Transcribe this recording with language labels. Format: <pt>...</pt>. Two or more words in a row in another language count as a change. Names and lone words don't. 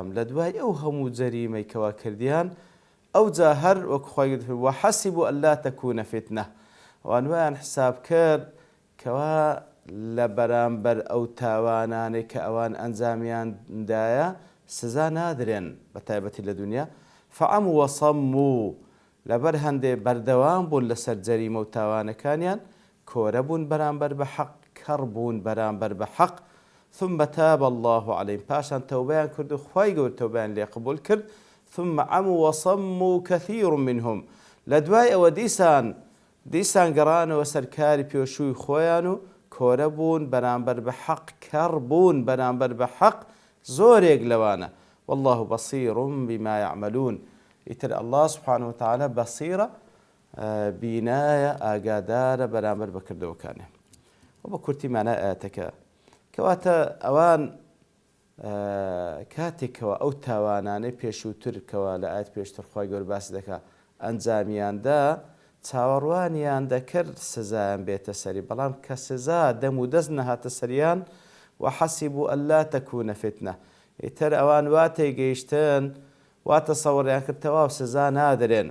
<ckb>لە دوای ئەو هەموو جەریمەیەکەوە کردیان ئەوجا هەر وەکو خوای گەورە</ckb> <ar>وەحەسیبوا ئەللا تەکوونە فتنە</ar> <ckb>وانوایان حساب کرد کەوا لە بەرامبەر ئەو تاوانانەی کە ئەوان ئەنجامیاندایە سزا نادرێن بە تایبەتی لە دونیا</ckb> <ar>فەعەموا وەصەموا</ar> <ckb>لەبەر هەندێ بەردەوام بوون لەسەر جەریمە و تاوانەکانیان کۆرە بوون بەرامبەر بە حەق کەڕ بوون بەرامبەر بە حەق</ckb> <ar>ثم تاب الله عليهم</ar> <ckb>پاشان تەوبەیان کرد و خوای گەورە تەوبەیان لێ قبول کرد</ckb> <ar>ثم عموا وصموا كثير منهم</ar> <ckb>لە دوای ئەوە دیسان گەڕانەوە سەرکاری پێشووی خۆیان و کۆرە بوون بەرامبەر بە حەق کەڕ بوون بەرامبەر بە حەق زۆرێک لەوانە</ckb> <ar>والله بصير بما يعملون.</ar> <ckb>ئیتر</ckb> <ar>الله سبحانه وتعالى</ar> <ckb>بەسیرە بینایە ئاگادارە بەرامبەر بەکردەوەکانێ. و بە کورتی مانای ئاەتەکە کەواتە ئەوان کاتێکەوە ئەو تاوانانەی پێشووتر کەوە لە ئاەت پێشتر خوای گەورە باسی دەکات ئەنجامیاندا چاوەڕوانیان دەکرد سزایان بێتە سەری، بەڵام کە سزا دەم و دەست نەهاتە سەریان</ckb> <ar>وەحەسیبوا ئەللا تەکوونە فتنە</ar> <ckb>ئیتر ئەوان واتێ گەیشتن واتە سەوڕیان کرد تەواو سزا نادرێن.</ckb>